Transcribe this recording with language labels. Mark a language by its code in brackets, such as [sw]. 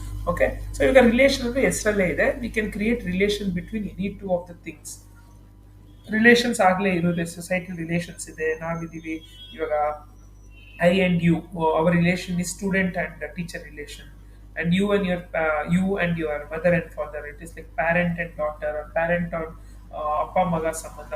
[en] Okay, so [kn] ಇವಾಗ relation ಅಂದ್ರೆ ಹೆಸರಲ್ಲೇ ಇದೆ. [en] We can create relation between any two of the things. [kn] Relations ಆಗಲೇ ಇರೋದೇ, ಸೊಸೈಟಿ ರಿಲೇಷನ್ಸ್ ಇದೆ, ನಾವಿದ್ದೀವಿ. ಇವಾಗ [en] I and you, our relation is student and teacher relation. And you and your mother and father, it is like parent and daughter, parent and [kn] ಅಪ್ಪ ಮಗ ಸಂಬಂಧ.